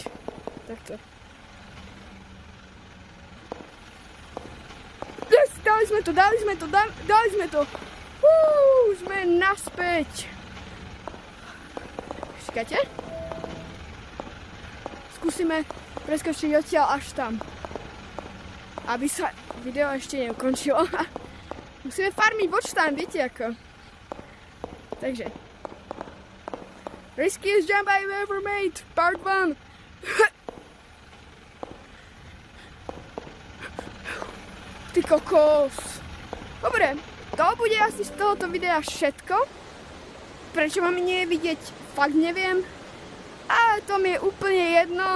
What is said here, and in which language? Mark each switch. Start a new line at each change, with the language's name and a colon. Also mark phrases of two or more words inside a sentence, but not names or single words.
Slovak: Takto. Yes, dali sme to. Sme naspäť. Čakajte. Skúsime preskočiť odtiaľ až tam. Aby sa video ešte neukončilo. Musíme farmiť
English: watch time,
Slovak: viete ako. Takže.
English: Riskiest jump I've ever made, part 1.
Slovak: Ty kokos. Dobre, to bude asi z tohoto videa všetko. Prečo ma nie je vidieť, fakt neviem. Ale to mi je úplne jedno.